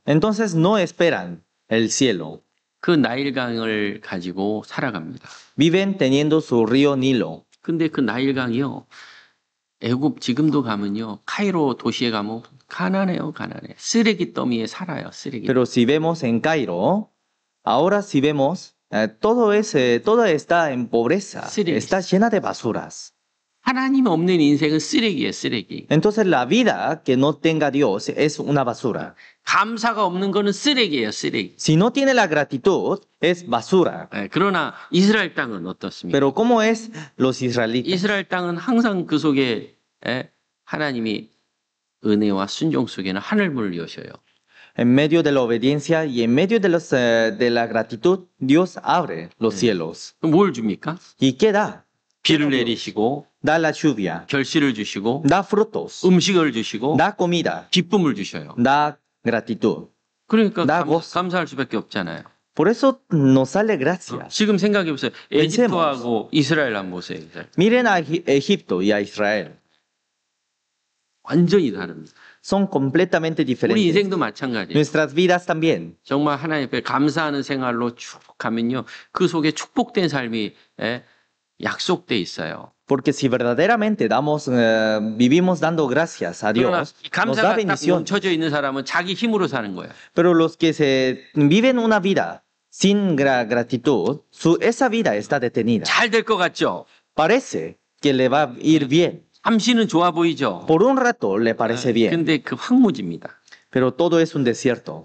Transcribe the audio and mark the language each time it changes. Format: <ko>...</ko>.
<es>Entonces no esperan el cielo.</es> <ko>그 나일강을 가지고 살아갑니다.</ko> <es>Viven teniendo su río Nilo.</es> <ko>근데 그 나일강이요. 애굽 지금도 가면요. 카이로 도시에 가면 가난해요. 가난해. 쓰레기 더미에 살아요. 쓰레기.</ko> <es>Pero si vemos en Cairo, ahora si vemos, todo está en pobreza, Sí. está llena de basuras.</es> <ko>하나님 없는 인생은 쓰레기예요. 쓰레기.</ko> <es>Entonces la vida que no tenga Dios es una basura.</es> <ko>감사가 없는 거는 쓰레기예요. 쓰레기.</ko> <es>Si no tiene la gratitud, es basura.</es> <ko>그러나 이스라엘 땅은 어떻습니까?</ko> <es>Pero ¿cómo es los israelitas?</es> <ko>이스라엘 땅은 항상 그 속에 하나님이 은혜와 순종 속에는 하늘문을 여셔요.</ko> <es>En medio de la obediencia y en medio de la gratitud, Dios abre los cielos.</es> <ko>그럼 뭘 줍니까?</ko> <es>¿Y qué da?</es> <ko>비를 내리시고</ko> <es>Da la lluvia,</es> <ko>결실을 주시고</ko> <es>da frutos,</es> <ko>음식을 주시고</ko> <es>da comida,</es> <ko>기쁨을 주셔요.</ko> <es>da gratitud.</es> <ko>그러니까 나 고스. 감사할 수밖에 없잖아요.</ko> <es>Por eso nos sale gracias.</es> <ko>지금 생각해 보세요. 에집트하고 이스라엘 한번 보세요. 이스라엘.</ko> <es>Miren a Egipto y a Israel.</es> <ko>완전히 다릅니다.</ko> <es>Son completamente</es> <ko>우리</ko> <es>diferentes.</es> <ko>인생도 마찬가지예요.</ko> <es>Nuestras vidas también.</es> <ko>정말 하나님 앞에 감사하는 생활로 쭉 가면요. 그 속에 축복된 삶이 약속돼 있어요.</ko> <es>Porque si verdaderamente vivimos dando gracias a</es> <ko>그러나</ko> <es>Dios,</es> <ko>이</ko> <es>nos da</es> <ko>감사가 딱</ko> <es>bendición.</es> <ko>멈춰져 있는 사람은 자기 힘으로 사는 거예요.</ko> <es>Pero los que viven una vida sin gratitud, esa vida está detenida.</es> <ko>잘 될 것 같죠?</ko> <es>Parece que le va a ir bien.</es> <ko>잠시는 좋아 보이죠?</ko> <es>Por un rato le parece bien.</es> <ko>근데 그 황무지입니다.</ko> <es>Pero todo es un desierto.</es>